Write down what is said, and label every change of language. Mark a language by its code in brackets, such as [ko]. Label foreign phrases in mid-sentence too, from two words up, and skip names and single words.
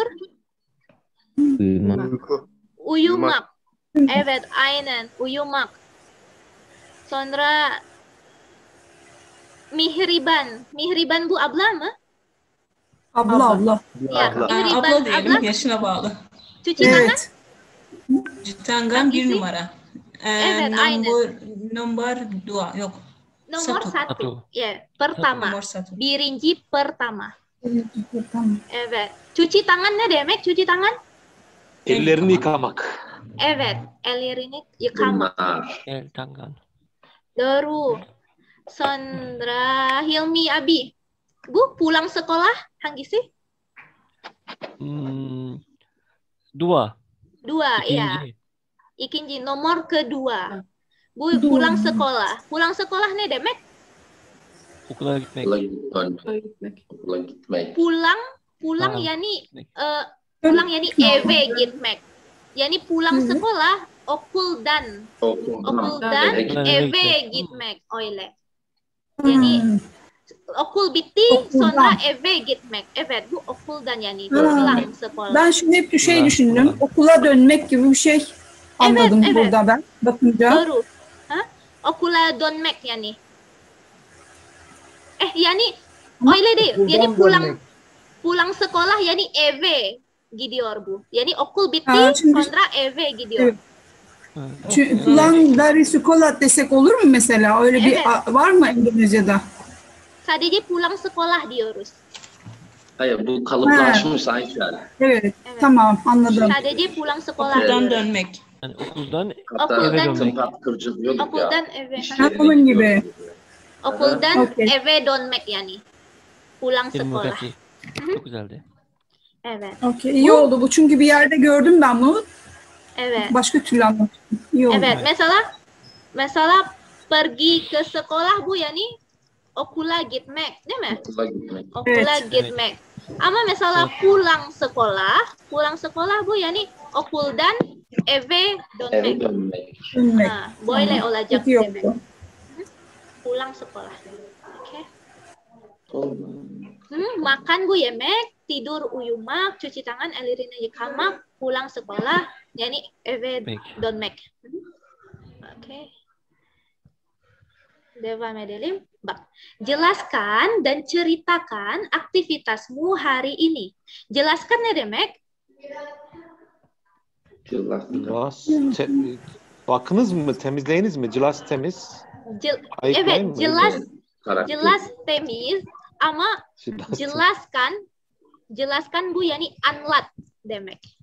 [tr] Uyumak. Uyumak. Evet, aynen. Uyumak. Sonra Mihriban bu abla mı? Abla. Ya, Mihriban Abla diyelim, abla. yaşına bağlı. [id] Cuci tangan? [tr] Evet. Tangan bir Hangisi? numara. Evet, aynen. [id] Nomor dua, yok. Nomor Satu. satu. Ya, pertama. Nomor satu. [tr] Birinci pertama. Tamam. Evet. Cuci tangan ne demek? [id] Cuci tangan? [tr] Ellerini yıkamak. Evet. Ellerini yıkamak. [id] Benar. [tr] El tangan. Doğru. Sonra Hilmi abi. Bu [id] pulang sekolah [tr] hangisi? [id] Dua. Dua, ya. [tr] İkinci. [id] İkinci nomor kedua. Bu pulang sekolah. Pulang sekolah [tr] ne demek? Okula gitmek. Okula gitmek. Okula gitmek. [id] Pulang [tr] Ha. yani pulang yani eve gitmek. Yani [id] pulang sekolah [tr] okuldan Okuldan eve gitmek. eve gitmek öyle. Yani okul bitti sonra eve gitmek. Evet bu okuldan yani [id] pulang sekolah. [tr] Ben şimdi hep bir şey düşündüm. Okula dönmek gibi bir şey anladım evet. burada ben bakınca. Doğru. Ha? Okula dönmek yani. Yani öyle değil. Yani [id] pulang sekolah [tr] yani eve gidiyor bu. Yani okul bitti sonra eve gidiyor. Evet. [id] Pulang dari sekolah [tr] desek olur mu mesela? Öyle bir var mı Endonezya'da? Sadece [id] pulang sekolah [tr] diyoruz. Hayır bu kalıplaşmış Ayşe. Evet. Tamam anladım. Sadece [id] pulang sekolah. [tr] Okuldan dönmek. Yani okuldan Hatta eve dönmek. tempat kırcılıyorduk ya. Okuldan eve. Onun gibi. Okuldan eve dönmek yani. [id] Pulang Terima sekolah. kasih. [tr] Çok güzeldi. Evet. Okey, iyi oldu bu çünkü bir yerde gördüm ben bunu. Evet. Başka türlü anlattım. İyi oldu. Evet. Mesela [id] pergi ke sekolah [tr] bu yani okula gitmek değil mi? Okula gitmek. Okula gitmek. Ama mesela [id] pulang sekolah [tr] bu yani okuldan eve Eve dönmek. dönmek. Ha, böyle olacak İyi demek. oldu. [id] Pulang sekolah. Oke. [tr] Oldu. Makan bu yemek, [id] tidur uyumak, cuci tangan, [tr] ellerini yıkamak, [id] pulang sekolah, [tr] yani eve dönmek. Oke. Devam edelim. Bak, [id] jelaskan dan ceritakan aktivitasmu hari ini. [tr] Jelaskan ne demek? Bakınız mı? Temizleyiniz mi? Cilas temiz. Evet, mı? jelas temiz ama jelaskan bu yani anlat demek.